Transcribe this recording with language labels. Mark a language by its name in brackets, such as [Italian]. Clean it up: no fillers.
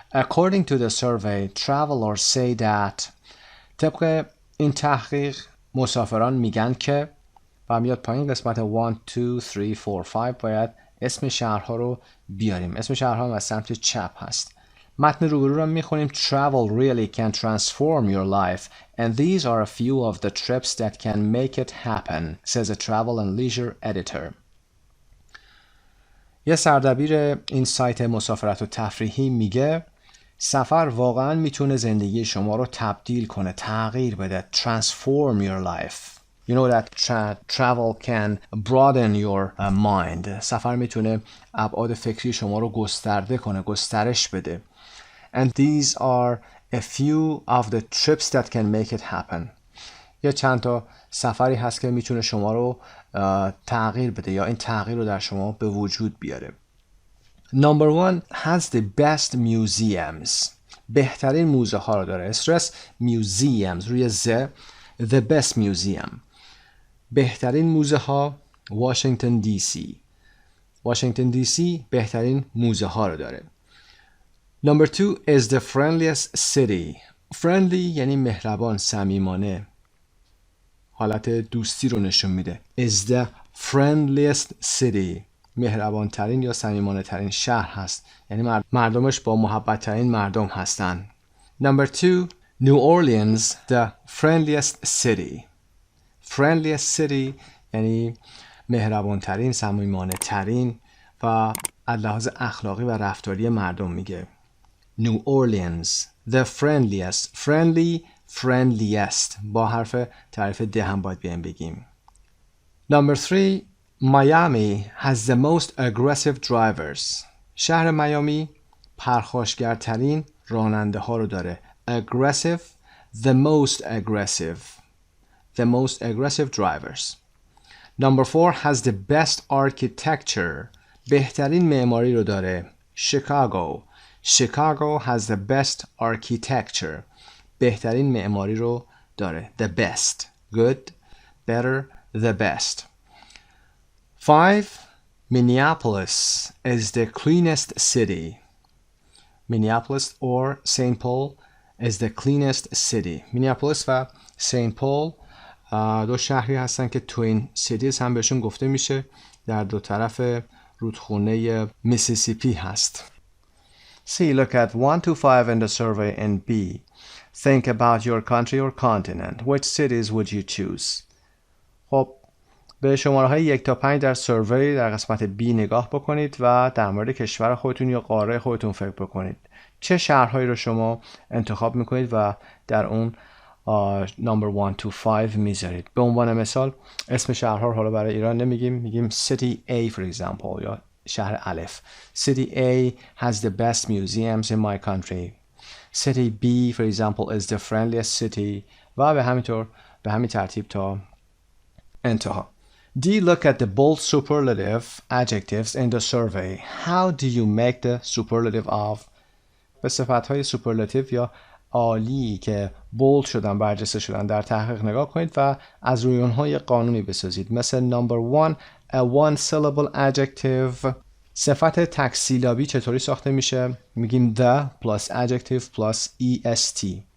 [English] According to the survey, travelers say that [Persian] طبق این تحقیق مسافران میگن که و میاد پایین قسمت 1, 2, 3, 4, 5 باید اسم شهرها رو بیاریم. اسم شهرها از سمت چپ هست. متن روبرو رو میخونیم. [English] Travel really can transform your life and these are a few of the trips that can make it happen, says a travel and leisure editor. [Persian] یه سردبیر این سایت مسافرت و تفریحی میگه سفر واقعا میتونه زندگی شما رو تبدیل کنه، تغییر بده. [English] Transform your life. You know that travel can broaden your mind. [Persian] سفر میتونه ابعاد فکری شما رو گسترده کنه، گسترش بده. [English] And these are a few of the trips that can make it happen. [Persian] یا چند تا سفری هست که میتونه شما رو تغییر بده یا این تغییر رو در شما به وجود بیاره. [English] Number 1 has the best museums. [Persian] بهترین موزه ها رو داره. استرس museums روی the best museum. بهترین موزه ها واشنگتن دی سی. واشنگتن دی سی بهترین موزه ها رو داره. [English] Number 2 is the friendliest city. [Persian] Friendly یعنی مهربان، صمیمانه، حالت دوستی رو نشون میده. [English] Is the friendliest city. [Persian] مهربان ترین یا صمیمانه ترین شهر هست، یعنی مردمش با محبت ترین مردم هستن. [English] Number 2 New Orleans the friendliest city. [Persian] Friendliest city یعنی مهربان ترین، صمیمانه ترین و از لحاظ اخلاقی و رفتاری مردم میگه. [English] New Orleans the friendliest. [Persian] Friendly friendliest با حرف تعریف ده هم باید بیایم بگیم. [English] Number 3 Miami has the most aggressive drivers. [Persian] شهر میامی پرخاشگرترین راننده ها رو داره. [English] Aggressive the most aggressive. The most aggressive drivers. Number 4 has the best architecture. [Persian] بهترین معماری رو داره. Chicago. [English] Chicago has the best architecture. [Persian] بهترین معماری رو داره. [English] The best. Good. Better. The best. 5. Minneapolis is the cleanest city. Minneapolis or St. Paul is the cleanest city. [Persian] Minneapolis و St. Paul دو شهری هستن که توین سیتیز هم بهشون گفته میشه. در دو طرف رودخونه میسیسیپی هست. C. [English] Look at 1 to 5 in the survey and B. Think about your country or continent. Which cities would you choose? [Persian] خب به شماره های 1 تا 5 در سروی در قسمت B نگاه بکنید و در مورد کشور خودتون یا قاره خودتون فکر بکنید. چه شهرهایی رو شما انتخاب میکنید و در اون [English] number 1 to 5 [Persian] میذارید. به عنوان مثال اسم شهرها رو حالا برای ایران نمیگیم، میگیم [English] city A for example [Persian] یا شهر الف. [English] City A has the best museums in my country. City B for example is the friendliest city [Persian] و به همین ترتیب تا انتها. [English] D. Look at the bold superlative adjectives in the survey. How do you make the superlative of؟ [Persian] به صفتهای سوپرلاتیو یا عالی که بولد شدن، برجسته شدن در تحقیق نگاه کنید و از روی اونها یک قانونی بسازید. [English] مثل number 1 a one syllable adjective. [Persian] صفت تکسیلابی چطوری ساخته میشه؟ میگیم [English] the plus adjective plus est.